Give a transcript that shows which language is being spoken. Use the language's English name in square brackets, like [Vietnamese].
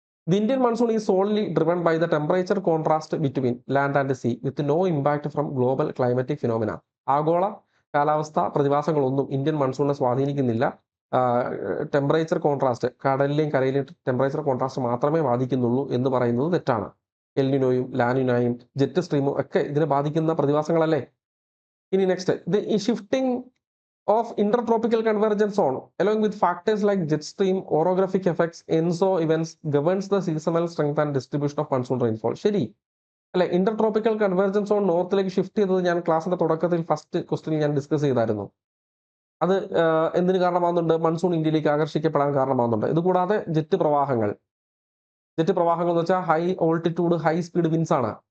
[English] The Indian monsoon is solely driven by the temperature contrast between land and sea with no impact from global climatic phenomena. [Malayalam] ആഗോള കാലാവസ്ഥ പ്രതിഭാസങ്ങളൊന്നും Indian മൺസൂണിനെ സ്വാധീനിക്കുന്നില്ല. Temperature contrast, കടലിലെയും കരയിലെയും temperature contrast മാത്രമേ ബാധിക്കുന്നുള്ളൂ എന്ന് പറയുന്നത് തെറ്റാണ്. എൽനിനോയും ലാനിനോയും jet സ്ട്രീമും ഒക്കെ ഇതിനെ ബാധിക്കുന്ന പ്രതിഭാസങ്ങളല്ലേ. [English] ഇനി next, the shifting of intertropical convergence zone along with factors like jet stream, orographic effects, ENSO events governs the seasonal strength and distribution of monsoon rainfall. [Malayalam] ശരി അല്ലെ? ഇന്റർട്രോപ്പിക്കൽ കൺവെർജൻസ് സോൺ നോർത്തിലേക്ക് ഷിഫ്റ്റ് ചെയ്തത് ഞാൻ ക്ലാസിന്റെ തുടക്കത്തിൽ ഫസ്റ്റ് ക്വസ്റ്റിനിൽ ഞാൻ discuss ചെയ്തായിരുന്നു. അത് എന്തിന് കാരണമാകുന്നുണ്ട്? മൺസൂൺ ഇന്ത്യയിലേക്ക് ആകർഷിക്കപ്പെടാൻ കാരണമാകുന്നുണ്ട്. ഇതുകൂടാതെ ജെറ്റ് പ്രവാഹങ്ങൾ എന്ന് വെച്ചാൽ high altitude high speed wins ആണ്.